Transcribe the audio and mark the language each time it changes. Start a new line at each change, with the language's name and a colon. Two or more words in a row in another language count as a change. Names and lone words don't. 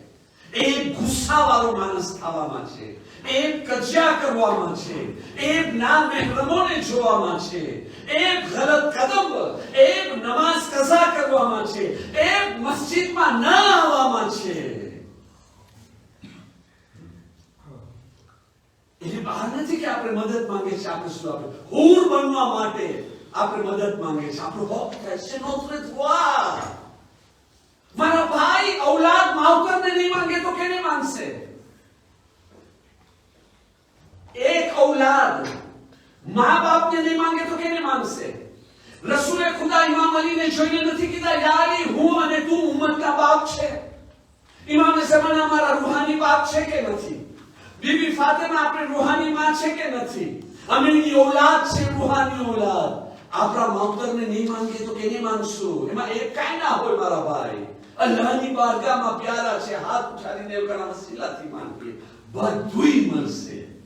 Gujarati: એક ગુસ્સાવાળો માણસ થવામાં છે, એક કજિયા કરવામાં છે, એક ના મહેરમોને જોવામાં છે, એક ગલત કદમ, એક નમાઝ કઝા કરવામાં છે, એક મસ્જિદમાં ન આવવામાં છે. એટલે બહાર નથી કે આપણે મદદ માંગે છે, આપણે શું આપણે હૂર બનવા માટે આપણે મદદ માંગે છે. આપણો હક છે
French: notre droit.
Gujarati: મારા ભાઈ औलाद માવતરને નહીં માંગે તો કેને માંગશે? એક ઔલાદ માં બાપને નહીં માંગે તો કેને માંગશે? રસૂલે ખુદા ઇમામ અલીને જોઈને નથી કીધા યા અલી હું અને તું ઉમ્મતના બાપ છે? ઇમામ ઝમાના અમારા રૂહાની બાપ છે કે નથી? बीबी फातिमा આપણે રૂહાની માં છે કે નથી? અમીની औलाद છે, રૂહાની औलाद. આપણા માવતરને નહીં માંગે તો કેને માંગશું? એમાં એક કાઈ ના હોય મારા ભાઈ. અલ્લાહની બારગાહમાં પ્યારા છે, હાથ ઉઠાવીને એના વસીલાથી માંગીએ, બધુંય મળશે.